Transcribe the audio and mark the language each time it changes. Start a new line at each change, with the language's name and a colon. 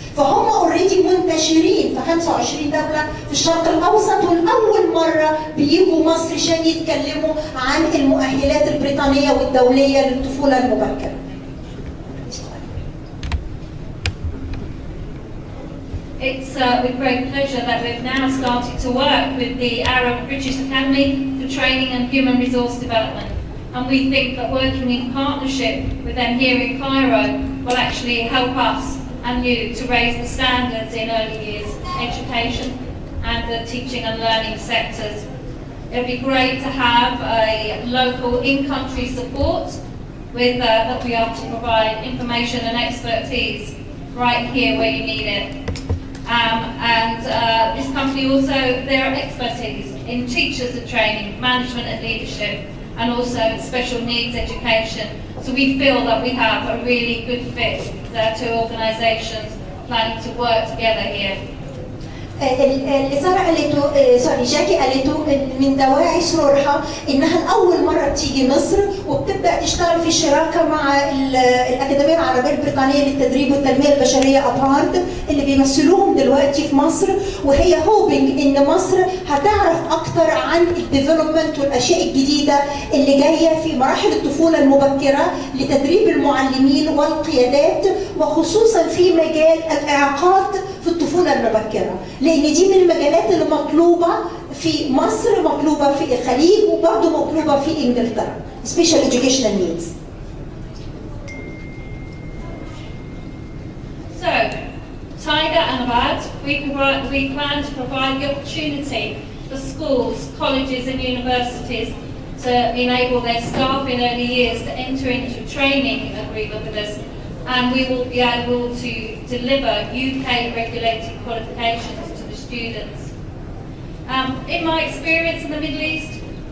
Arabic: فهم اوريدي منتشرين في 25 دوله في الشرق الاوسط، والاول مره بيجوا مصر عشان يتكلموا عن المؤهلات البريطانيه والدوليه للطفوله المبكره.
English: It's with great pleasure that we've now started to work with the Arab British Academy for Training and Human Resource Development. And we think that working in partnership with them here in Cairo will actually help us and you to raise the standards in early years education and the teaching and learning sectors. It would be great to have a local in-country support with that we are to provide information and expertise right here where you need it. This company also, their expertise in teachers and training, management and leadership, and also special needs education. So we feel that we have a really good fit. There are two organisations planning to work together here.
Arabic: اللي سارة قالته جاكي قالته من دواعي سرورها انها لاول مره بتيجي مصر وبتبدا تشتغل في شراكه مع الاكاديميه العربيه البريطانيه للتدريب والتنميه البشريه ابارد اللي بيمثلوهم دلوقتي في مصر، وهي هوبنج ان مصر هتعرف اكتر عن الديفلوبمنت والاشياء الجديده اللي جايه في مراحل الطفوله المبكره لتدريب المعلمين والقيادات، وخصوصا في مجال الاعاقات في الطفوله المبكره، لان دي من المجالات اللي مطلوبه في مصر، مطلوبه في الخليج، وبرضه مطلوبه في انجلترا.
English: Special educational needs. So, Tiger and Abad, we plan to provide the opportunity for schools, colleges and universities to enable their staff in early years to enter into training agreement with us, and we will be able to deliver UK regulated qualifications to the students. In my experience in the Middle East,